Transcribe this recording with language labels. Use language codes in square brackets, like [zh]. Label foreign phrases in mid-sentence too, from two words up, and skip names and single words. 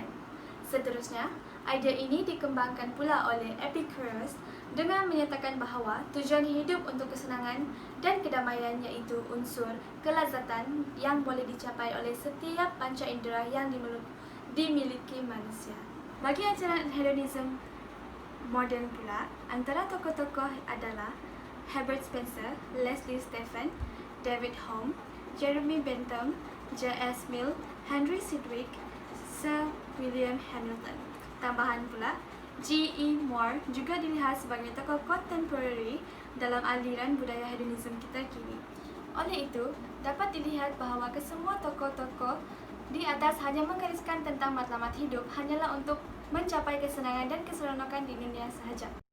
[ms] Seterusnya, idea ini dikembangkan pula oleh Epicurus dengan menyatakan bahawa tujuan hidup untuk kesenangan dan kedamaian iaitu unsur kelazatan yang boleh dicapai oleh setiap panca indera yang dimiliki manusia. Bagi ajaran hedonism moden pula, antara tokoh-tokoh adalah Herbert Spencer, Leslie Stephen, David Hume, Jeremy Bentham, J.S. Mill, Henry Sidgwick, Sir William Hamilton. Tambahan pula, G.E. Moore juga dilihat sebagai tokoh kontemporari dalam aliran budaya hedonism kita kini. Oleh itu, dapat dilihat bahawa kesemua tokoh-tokoh di atas hanya menggariskan tentang matlamat hidup hanyalah untuk mencapai kesenangan dan keseronokan di dunia sahaja.